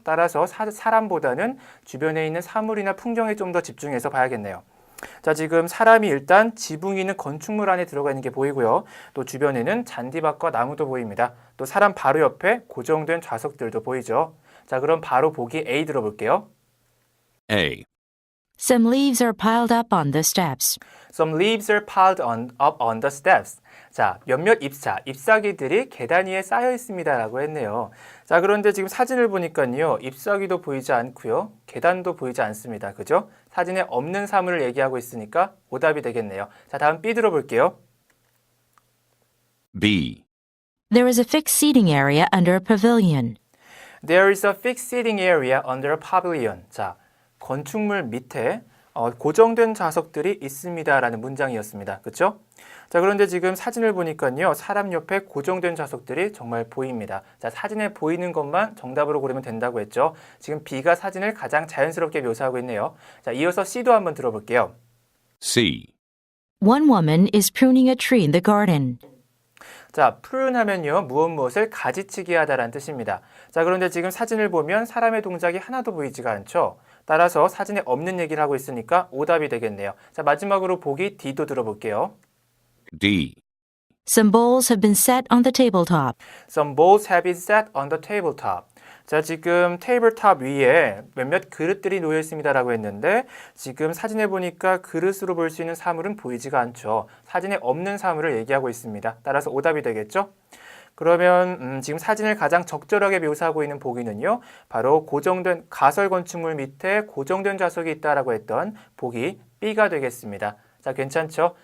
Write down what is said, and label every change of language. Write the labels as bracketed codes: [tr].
[ko] 따라서 사람보다는 주변에 있는 사물이나 풍경에 좀 더 집중해서 봐야겠네요. 자, 지금 사람이 일단 지붕이 있는 건축물 안에 들어가 있는 게 보이고요. 또 주변에는 잔디밭과 나무도 보입니다. 또 사람 바로 옆에 고정된 좌석들도 보이죠. 자, 그럼 바로 보기 A 들어볼게요. [en] A. Some leaves are piled up on the steps. Some leaves are piled up on the steps. [ko] 자, 몇몇 잎사귀들이 계단 위에 쌓여 있습니다라고 했네요. 자, 그런데 지금 사진을 보니까요, 잎사귀도 보이지 않고요, 계단도 보이지 않습니다. 그죠? 사진에 없는 사물을 얘기하고 있으니까 오답이 되겠네요. 자, 다음 B 들어볼게요. [en] B. There is a fixed seating area under a pavilion. There is a fixed seating area under a pavilion. [ko] 자, 건축물 밑에 고정된 좌석들이 있습니다라는 문장이었습니다. 그렇죠? 자, 그런데 지금 사진을 보니까요, 사람 옆에 고정된 좌석들이 정말 보입니다. 자, 사진에 보이는 것만 정답으로 고르면 된다고 했죠. 지금 B가 사진을 가장 자연스럽게 묘사하고 있네요. 자, 이어서 C도 한번 들어볼게요. [en] C. One woman is pruning a tree in the garden. [ko] 자, prune 하면요, 무엇을 가지치기 하다라는 뜻입니다. 자, 그런데 지금 사진을 보면 사람의 동작이 하나도 보이지가 않죠. 따라서 사진에 없는 얘기를 하고 있으니까 오답이 되겠네요. 자, 마지막으로 보기 D도 들어볼게요. [en] D. Some bowls have been set on the tabletop. Some bowls have been set on the tabletop. [ko] 자, 지금 테이블탑 위에 몇몇 그릇들이 놓여 있습니다라고 했는데, 지금 사진에 보니까 그릇으로 볼 수 있는 사물은 보이지가 않죠. 사진에 없는 사물을 얘기하고 있습니다. 따라서 오답이 되겠죠? 그러면 지금 사진을 가장 적절하게 묘사하고 있는 보기는요, 바로 고정된 가설 건축물 밑에 고정된 좌석이 있다라고 했던 보기 B가 되겠습니다. 자, 괜찮죠?